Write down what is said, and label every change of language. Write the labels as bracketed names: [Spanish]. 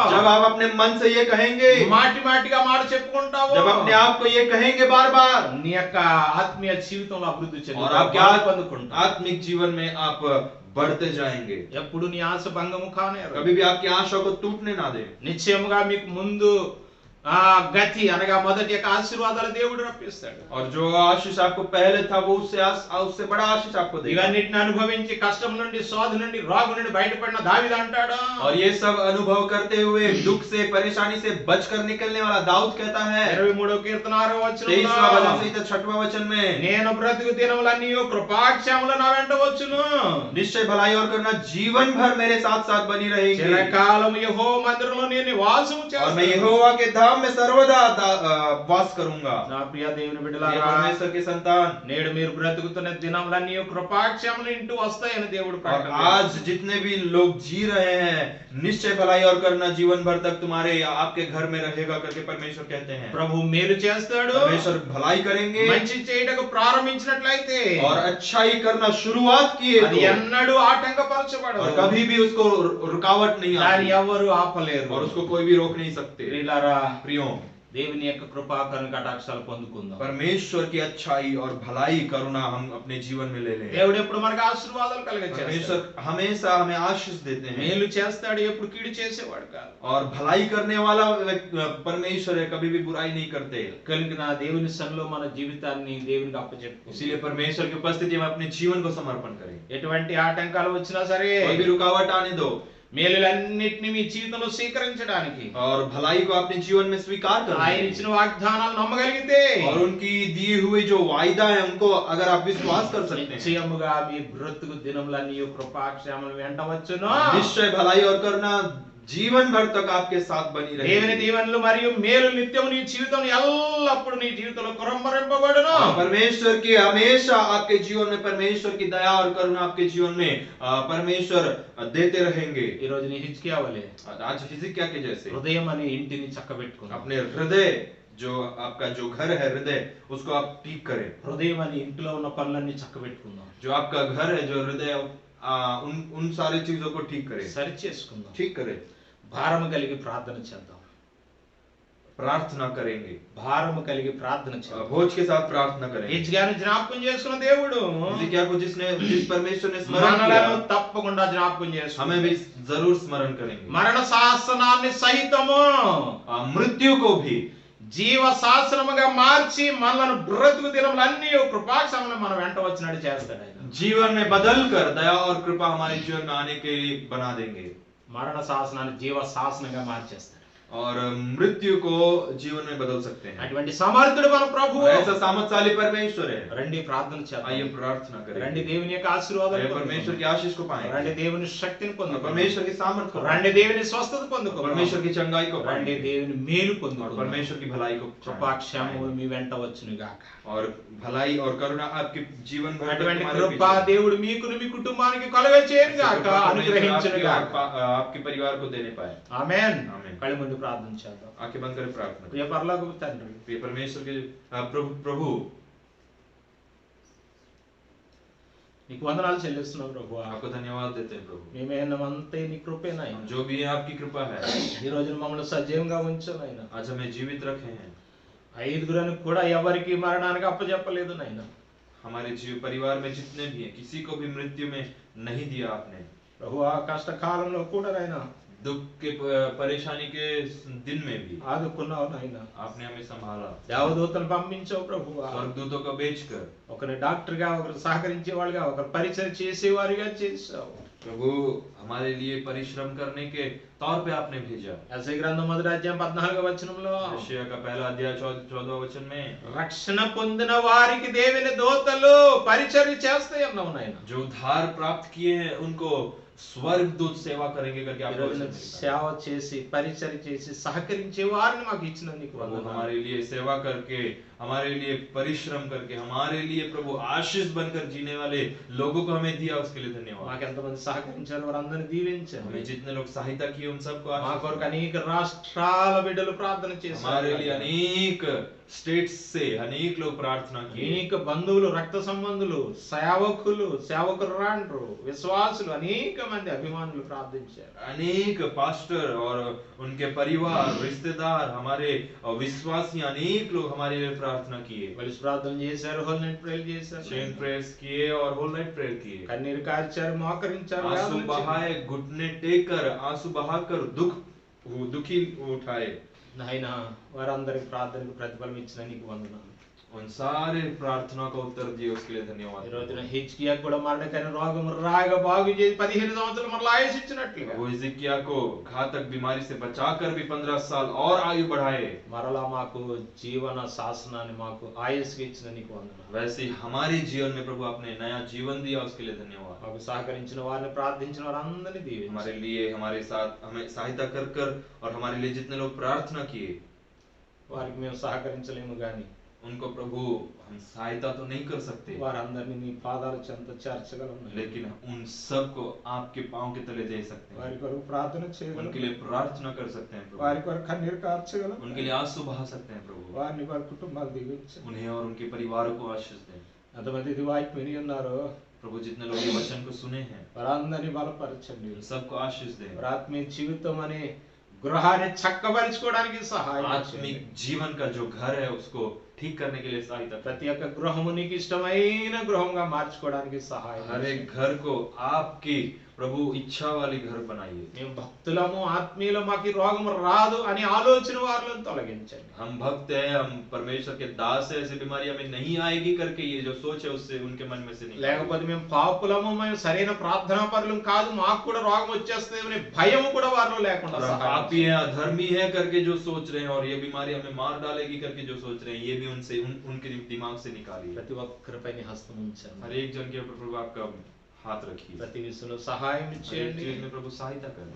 [Hindi] जब आप अपने मन से ये कहेंगे, [Telugu] మాటి మాటిగా మాట చెప్పుకుంటావో, [Hindi] जब अपने आप को ये कहेंगे बार बार, [Telugu] నీ యొక్క ఆత్మీయ జీవితంలో అభివృద్ధి [Hindi] और [Telugu] చెందుతావు, [Hindi] आपके [Telugu] బలం పొందుకుంటావు. [Hindi] आत्मिक जीवन में आप बढ़ते जाएंगे। [Telugu] ఎప్పుడు నీ ఆశ భంగము కానేరు. [Hindi] कभी भी आपकी आशा को टूटने ना दे। [Telugu] నిశ్చయముగా మీకు ముందు ఆ గతి అనగా మొదటి యొక్క ఆశీర్వాదాలు దేవుడు రప్పిస్తాడు. [Hindi] और जो आशीष आपको पहले था वो उससे बड़ा आशीष आपको देगा। [Telugu] ఇవన్నిటిని అనుభవించి కష్టం నుండి శోధ నుండి రాగు నుండి బయటపడిన దావీదు అంటాడు, [Hindi] और ये सब अनुभव करते हुए दुख से परेशानी से बचकर निकलने वाला दाऊद कहता है [Telugu] 23వ కీర్తన 6వ [Hindi] 23वां भजन [Telugu] వచనంలో, [Hindi] संहिता 6वां वचन में, [Telugu] నేను బ్రతుకు దినములన్నీ కృపాక్షేమములు నా వెంట వచ్చును, [Hindi] निश्चय भलाई और करुणा जीवन भर मेरे साथ साथ बनी रहेगी, [Telugu] చిరకాలము యెహోవా మందిరంలో నేను నివాసము [Hindi] और मैं [Telugu] చేస్తాను. [Hindi] यहोवा के धाम में सर्वदा वास करूंगा। [Telugu] నా ప్రియ దేవుని [Hindi] ये [Telugu] బిడ్డలారా, [Hindi] परमेश्वर के संतान, [Telugu] నేడు మీరు బ్రతుకుతున్న దినములన్నీ కృపాక్షేమములు ఇంటూ వస్తాయని దేవుడు [Hindi] और [Telugu] ప్రకటన [Hindi] आज [Telugu] చేస్తున్నాడు. [Hindi] जितने भी लोग जी रहे हैं निश्चय भलाई और करुणा जीवन भर तक तुम्हारे या आपके घर में रहेगा करके परमेश्वर कहते हैं। [Telugu] ప్రభు మేలు చేస్తాడు, [Hindi] परमेश्वर भलाई करेंगे [Telugu] మంచి చేయటకు ప్రారంభించినట్లయితే [Hindi] और अच्छाई करना शुरुआत किए [Telugu] అది [Hindi] तो, [Telugu] ఎన్నడూ ఆటంకపరచబడదు, [Hindi] और कभी भी उसको रुकावट नहीं [Telugu] దాన్ని [Hindi] आती [Telugu] ఎవరు ఆపలేరు. [Hindi] और उसको कोई भी रोक नहीं सकते। [Telugu] ప్రియులారా, [Hindi] प्रियो, [Telugu] దేవుని యొక్క కృపా కరుణ కటాక్షాలు పొందుకుందాం. [Hindi] परमेश्वर की अच्छाई और भलाई करुणा हम अपने जीवन में ले लें। [Telugu] దేవుడు ఎప్పుడు మనకు ఆశీర్వాదాలు కలగచేస్తాడు, [Hindi] परमेश्वर हमेशा हमें आशीष देते हैं [Telugu] మేలు చేస్తాడు, ఎప్పుడు కీడు చేసేవాడు కాదు. [Hindi] और भलाई करने वाला परमेश्वर है, कभी भी बुराई नहीं करते। [Telugu] కనుక నా దేవుని సన్నిధిలో మన జీవితాన్ని దేవునికి అప్పచెప్పుకుందాం. [Hindi] इसीलिए परमेश्वर की उपस्थिति में अपने जीवन को समर्पण करें। [Telugu] ఎటువంటి ఆటంకాలు వచ్చినా సరే [Hindi] कोई भी रुकावट आने दो [Telugu] మేలులన్నిటిని మీ జీవితంలో స్వీకరించడానికి, [Hindi] और भलाई को अपने जीवन में स्वीकार [Telugu] ఆయన [Hindi] करें, [Telugu] ఇచ్చిన వాగ్దానాలు నమ్మగలిగితే [Hindi] और उनकी दी हुई जो वायदा है उनको अगर आप विश्वास कर सकते हैं, [Telugu] నిశ్చయముగా మీ బ్రతుకు దినములన్నీ కృపాక్షేమములు వెంట వచ్చును. [Hindi] निश्चय भलाई और करुणा जीवन भर तक आपके साथ बनी [Telugu] దేవుని [Hindi] रहेगी। [Telugu] దీవెనలు మరియు మేలు నిత్యము నీ జీవితం ఎల్లప్పుడూ నీ జీవితంలో కురంభరింపబడును. [Hindi] और परमेश्वर की हमेशा आपके जीवन में परमेश्वर की दया और करुणा आपके जीवन में परमेश्वर देते रहेंगे। [Telugu] ఈ రోజు నీ హిజ్కియా వలె [Hindi] आज हिजकिय्याह के जैसे [Telugu] హృదయం అనే ఇంటిని చక్కబెట్టుకుందాం. [Hindi] अपने हृदय, जो आपका जो घर है हृदय, उसको आप ठीक करें। [Telugu] హృదయం అనే ఇంటిలో ఉన్న పనులన్నీ చక్కబెట్టుకుందాం, [Hindi] जो आपका घर है, जो हृदय, उन सारी चीजों को ठीक करें, [Telugu] సరి చేసుకుందాం. [Hindi] ठीक करें। [Telugu] భారము కలిగి ప్రార్థన చేద్దాం, [Hindi] प्रार्थना करेंगे, [Telugu] భారము కలిగి ప్రార్థన చేద్దాం. [Hindi] भोज के साथ प्रार्थना करेंगे। [Telugu] హిజ్కియాను జ్ఞాపకం చేసుకున్న దేవుడు [Hindi] हिजकिय्याह को जिस परमेश्वर ने स्मरण [Telugu] మనలను [Hindi] किया, [Telugu] తప్పకుండా జ్ఞాపకం చేసుకుంటాడు. [Hindi] हमें भी जरूर स्मरण करेंगे। [Telugu] మరణ శాసనాన్ని సహితము [Hindi] मृत्यु को भी [Telugu] జీవ శాసనముగా మార్చి మనలను బ్రతుకు దినములన్నీ కృపాక్షేమములు మన వెంట వచ్చినట్టు చేస్తాడు ఆయన. [Hindi] जीवन में बदल कर दया और कृपा हमारे जीवन में आने के लिए बना देंगे, [Telugu] మరణ శాసనాన్ని జీవ శాసనంగా మార్చేస్తాడు. [Hindi] और मृत्यु को जीवन में बदल सकते हैं। [Telugu] అటువంటి సమర్థుడు మన ప్రభువు. [Hindi] ऐसा सामर्थ्यशाली परमेश्वर है। [Telugu] రండి ప్రార్థన చేద్దాం, [Hindi] आइए प्रार्थना [Telugu] రండి [Hindi] करें, [Telugu] దేవుని యొక్క ఆశీర్వాదాలు [Hindi] आइए [Telugu] పొందుకుందాం. [Hindi] परमेश्वर की आशीष को पाएं, [Telugu] రండి దేవుని శక్తిని [Hindi] और [Telugu] పొందుకుందాం, [Hindi] परमेश्वर की सामर्थ्य को [Telugu] రండి [Hindi] पाएं, [Telugu] దేవుని స్వస్థత పొందుకుందాం, [Hindi] परमेश्वर की चंगाई को [Telugu] రండి [Hindi] पाएं, [Telugu] దేవుని మేలు [Hindi] और [Telugu] పొందుకుందాం. [Hindi] परमेश्वर की भलाई को [Telugu] కృపాక్షేమములు [Hindi] पाएं, [Telugu] మీ వెంట వచ్చును గాక. [Hindi] और भलाई और करुणा आपके जीवन भर तक [Telugu] అటువంటి [Hindi] तुम्हारे [Telugu] కృపా [Hindi] पीछे [Telugu] దేవుడు మీకును మీ కుటుంబానికి కలుగచేయను గాక, [Hindi] कृपा परमेश्वर [Telugu] అనుగ్రహించును గాక. [Hindi] आपके परिवार को देने पाए। [Telugu] ఆమేన్. [Hindi] आमीन। [Telugu] కళ్ళు ముందు ప్రార్థన చేద్దాం. [Hindi] आंखें बंद करें, प्रार्थना करें। [Telugu] ప్రియ పరలోకపు తండ్రి, [Hindi] प्रिय परमेश्वर के प्रभु [Telugu] నీకు వందనాలు చెల్లిస్తున్నాం ప్రభువా. [Hindi] आपको धन्यवाद देते हैं प्रभु। [Telugu] మేమేనమంతే నీ కృపేనాయన. [Hindi] जो भी है आपकी कृपा है। [Telugu] ఈ రోజు మమ్మల్ని సజీవంగా ఉంచానాయన. [Hindi] आज हमें जीवित रखे हैं, [Telugu] ఐదుగురని కూడా ఎవరికి మరణానికి అప్పచెప్పలేదు నాయన. [Hindi] हमारे जीव परिवार में जितने भी हैं किसी को भी मृत्यु में नहीं दिया आपने। [Telugu] ప్రభువా, కష్టకాలంలో కూడా నాయన [Hindi] दुख के परेशानी के दिन में भी [Telugu] ఆదుకున్నావు నాయన. [Hindi] आपने हमें संभाला, [Telugu] దేవదూతలు పంపించావు ప్రభువా. [Hindi] स्वर्गदूतों को भेजकर [Telugu] ఒకరి డాక్టర్ గా, ఒకరు సహకరించే వాళ్ళుగా, ఒకరు పరిచయం చేసేవారిగా చేసావు. [Hindi] प्रभु हमारे लिए परिश्रम करने के तौर पे आपने भेजा। [Telugu] యెషయా గ్రంథం 1:14 [Hindi] यशायाह का पहला अध्याय 14वां वचन में, [Telugu] రక్షణ పొందిన వారికి దేవుని దూతలు పరిచర్య చేస్తాయి అన్నావు నాయన. [Hindi] जो उद्धार प्राप्त किए हैं उनको स्वर्गदूत सेवा करेंगे करके [Telugu] ఈ [Hindi] आपको [Telugu] రోజున [Hindi] वचन मिलता है। [Telugu] సేవ చేసి పరిచర్య చేసి సహకరించే వారిని మాకు ఇచ్చినందుకు [Hindi] प्रभु [Telugu] వందనాలు. [Hindi] हमारे लिए सेवा करके, हमारे लिए परिश्रम करके, हमारे लिए प्रभु आशीष बनकर जीने वाले लोगों को हमें दिया, उसके लिए धन्यवाद। [Telugu] మాకు ఎంతమంది సహకరించారు వారందరిని దీవించండి. [Hindi] हमें जितने लोग सहायता किए उन सबको [Telugu] మా [Hindi] आशीष [Telugu] కొరకు [Hindi] दो। [Telugu] అనేక రాష్ట్రాల బిడ్డలు ప్రార్థన చేశారు. [Hindi] हमारे लिए अनेक स्टेट्स से अनेक लोग प्रार्थना किए, [Telugu] అనేక బంధువులు, రక్త సంబంధులు, సేవకులు, సేవకురాండ్రు, విశ్వాసులు, అనేక మంది అభిమానులు ప్రార్థించారు. [Hindi] अनेक पास्टर और उनके परिवार, रिश्तेदार, हमारे विश्वासी अनेक लोग हमारे लिए प्रार्थना किए, [Telugu] కలిసి ప్రార్థన చేశారు, [English] whole night prayer [Telugu] చేశారు, [English] chain prayers [Hindi] किए और [English] whole night prayer [Hindi] किए, [Telugu] కన్నీరు కార్చారు, మోకరించారు, [Hindi] आंसू [Telugu] వేదన [Hindi] बहाए, घुटने टेक कर आंसू बहाकर दुखी उठाए, [Telugu] నాయన వారందరికి ప్రార్థనకు ప్రతిఫలం ఇచ్చిన నీకు వందనాలు. [Hindi] उन सारे प्रार्थना का उत्तर दिए उसके लिए [Telugu] ఈ [Hindi] धन्यवाद। [Telugu] రోజున హిజ్కియా కూడా మరణకరమైన రోగం రాగా బాగు చేసి 15 సంవత్సరాలు మరలా ఆయుష్ ఇచ్చినట్లుగా [Hindi] वो हिजकिय्याह को घातक बीमारी से बचाकर भी 15 साल और आयु बढ़ाए। [Telugu] మరలా మాకు జీవన శాసనాన్ని మాకు ఆయుష్కి ఇచ్చిన నీకు వందనాలు. [Hindi] वैसे ही हमारे जीवन में प्रभु आपने नया जीवन दिया उसके लिए धन्यवाद। [Telugu] మాకు సహకరించిన వారిని ప్రార్థించిన వారందరినీ దీవించు. [Hindi] हमारे लिए हमारे साथ हमें सहायता कर कर और हमारे लिए जितने लोग प्रार्थना किए [Telugu] వారికి మేము సహకరించలేము గాని [Hindi] उनको प्रभु हम सहायता तो नहीं कर सकते, [Telugu] వారందరినీ నీ పాదాల చెంత చేర్చగలము. [Hindi] लेकिन उन सब को आपके पांव के तले दे सकते हैं, [Telugu] వారి కొరకు ప్రార్థన [Hindi] उनके [Telugu] చేయగలము. [Hindi] लिए प्रार्थना कर सकते हैं प्रभु, [Telugu] వారి కొరకు కన్నీరు కార్చగలము. [Hindi] उनके लिए आंसू बहा सकते हैं प्रभु, [Telugu] వారిని వారి కుటుంబాలు దీవించండి. [Hindi] उन्हें और उनके परिवारों को आशीष दें। [Telugu] ఎంతమంది ఇది వాక్యం విని ఉన్నారో [Hindi] प्रभु जितने लोग ये वचन को सुने हैं [Telugu] వారందరినీ బలపరచండి. [Hindi] उन सबको आशीष दें। [Telugu] వారి ఆత్మీయ జీవితం అనే గృహాన్ని చక్కబరుచుకోవడానికి సహాయం చేయండి. [Hindi] आत्मिक जीवन का जो घर है उसको ठीक करने के लिए सहायता करें। [Telugu] ప్రతి ఒక్క గృహము నీకు ఇష్టమైన గృహంగా మార్చుకోవడానికి సహాయం [Hindi] हर [Telugu] చేయండి. [Hindi] एक घर को आपकी प्रभु इच्छा वाली घर बनाइए। [Telugu] మేము భక్తులము ఆత్మీయులు మాకు ఈ రోగం రాదు అని ఆలోచన వారిని తొలగించండి. [Hindi] हम भक्त हैं, हम परमेश्वर के दास हैं, ऐसी बीमारी हमें नहीं आएगी करके ये जो सोच है उससे उनके मन में से नहीं। [Telugu] లేకపోతే మేము పాపులము మేము సరైన ప్రార్థనా పరులం కాదు మాకు కూడా రోగం వచ్చేస్తుంది అనే భయం కూడా వారిలో లేకుండా [Hindi] और हम [Telugu] సహాయం [Hindi] पापी हैं, अधर्मी हैं करके जो सोच रहे हैं और ये बीमारी हमें मार डालेगी करके जो सोच रहे हैं ये भी उनसे उनके दिमाग से निकालिए। [Telugu] ప్రతి ఒక్కరిపై నీ హస్తం ఉంచండి. [Hindi] हर एक जन के ऊपर प्रभु आपका हाथ रखिए। [Telugu] ప్రతి విషయంలో సహాయం [Hindi] हर एक [Telugu] ఇచ్చేయండి. [Hindi] चीज में प्रभु सहायता करें।